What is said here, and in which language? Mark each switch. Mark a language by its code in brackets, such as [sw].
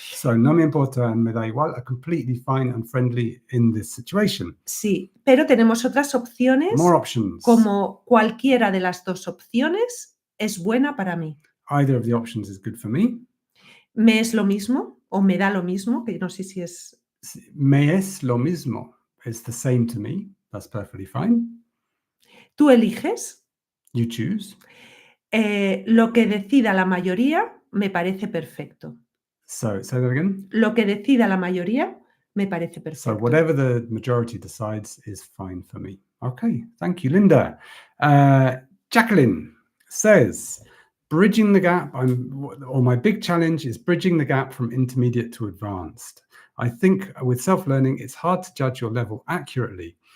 [en] So, [es] no me importa [en] and [es] me da igual [en] are completely fine and friendly in this situation. [es] Sí, pero tenemos otras opciones. [en] More options. [es] Como cualquiera de las dos opciones es buena para mí. [en] Either of the options is good for me. [es] Me es lo mismo o me da lo mismo, que no sé si es... Me es lo mismo. [en] It's the same to me. That's perfectly fine. [es] Tú eliges. [en] You choose. [es] Lo que decida la mayoría me parece perfecto. [en] So, say that again. [es] Lo que decida la mayoría me parece perfecto. [en] So, whatever the majority decides is fine for me. Okay, thank you, Linda. Jacqueline says, bridging the gap, my big challenge is bridging the gap from intermediate to advanced. I think with self-learning, it's hard to judge your level accurately.